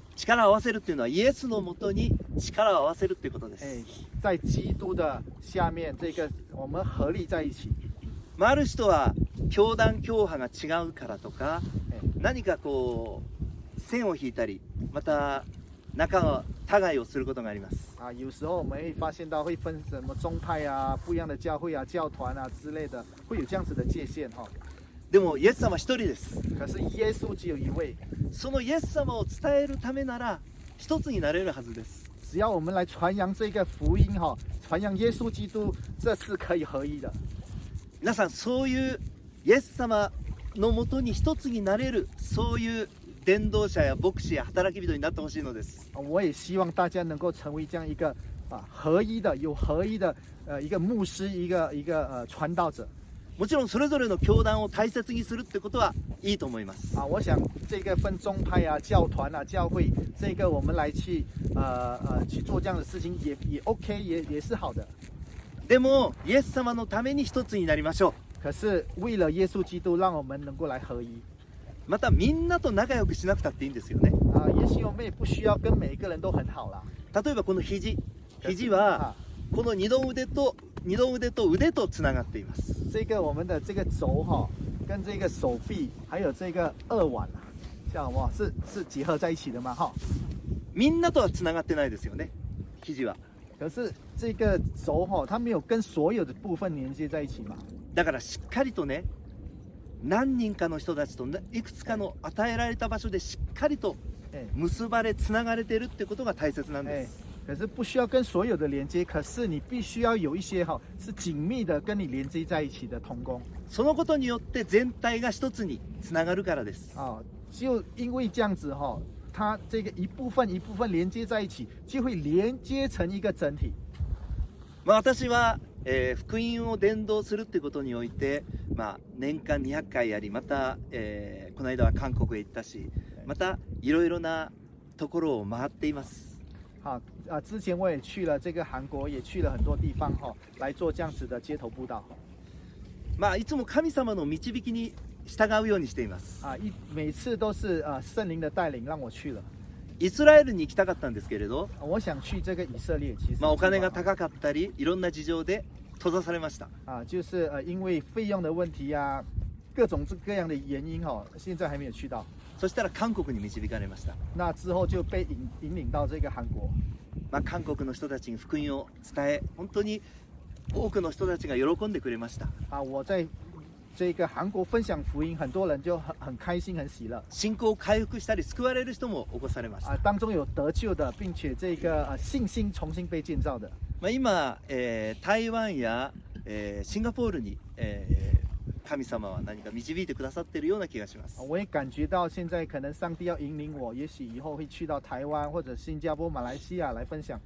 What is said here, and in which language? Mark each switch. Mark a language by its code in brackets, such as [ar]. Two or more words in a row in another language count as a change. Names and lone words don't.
[ja] 力を合わせるっていうのはイエスのもとに力を合わせるっていうことです。 [zh] 在基督的下面，这个我们合力在一起。 [ja] ある人は教団教派が違うからとか、何かこう線を引いたり、また仲を互いをすることがあります。 [zh] 有时候我们会发现到会分什么宗派不一样的教会教团之类的，会有这样子的界限 [ja] でもイエス様一人です。 [zh] 可是耶稣只有一位。 [ja] そのイエス様を伝えるためなら一つになれるはずです。 [zh] 只要我们来传扬这个福音哈，传扬耶稣基督，这是可以合一的。 [ja] 皆さんそういうイエス様のもとに一つになれるそういう伝道者や牧師や働き人になってほしいのです。 [zh] 我也希望大家能够成为这样一个合一的、有合一的一个牧师、一个传道者。 [ja] もちろんそれぞれの教団を大切にするってことはいいと思います。 [zh] 我想这个分宗派教团教会，这个我们来去做这样的事情也 OK， 也是好的。 [ja] でもイエス様のために一つになりましょう。 [zh] 可是为了耶稣基督，让我们能够来合一。 [ja] またみんなと仲良くしなくたっていいんですよね。 [zh] 也许我们也不需要跟每一个人都很好啦。 [ja] 例えばこの肘はこの二の腕と腕とつながっています。 [zh] 这个我们的这个肘跟这个手臂还有这个二腕这样哇是结合在一起的吗？ [ja] みんなとはつながってないですよね。肘は。 [zh] 可是这个肘它没有跟所有的部分连接在一起嘛。 [ja] だからしっかりとね、何人かの人たちといくつかの与えられた場所でしっかりと結ばれつながれてるってことが大切なんです。 [zh] 可是不需要跟所有的连接，可是你必须要有一些是紧密的跟你连接在一起的同工。 [ja] そのことによって全体が一つにつながるからです。 [zh] 就因为这样子它这个一部分一部分连接在一起，就会连接成一个整体。 [ja] 私は、福音を伝道するってことにおいて、年間200回やり、また、この間は韓国へ行ったし、またいろいろなところを回っています。 [zh] 之前我也去了这个韩国，也去了很多地方来做这样子的街头布道。 [ja] いつも神様の導きに従うようにしています。 [zh] 每次都是圣灵的带领让我去了。 [ja] イスラエルに行きたかったんですけれど、 [zh] 我想去这个以色列，其实 [ja] お金が高かったりいろんな事情で閉ざされました。 [zh] 就是因为费用的问题各种各样的原因现在还没有去到。 [ja] そしたら韓国に導かれました。 [zh] 那之后就被引领到这个韩国。 [ja] 韓国の人たちに福音を伝え、本当に多くの人たちが喜んでくれました。 [zh] 我在这个韩国分享福音，很多人就很开心、很喜乐。 [ja] 信仰を回復したり救われる人も起こされました。 [zh] 当中有得救的，并且这个信心重新被建造的。 [ja] 今、台湾や、シンガポールに、神様は何か導いてくださっているような気がします。 [zh] 我也感觉到现在可能上帝要引领我，也许以后会去到台湾或者新加坡、马来西亚来分享。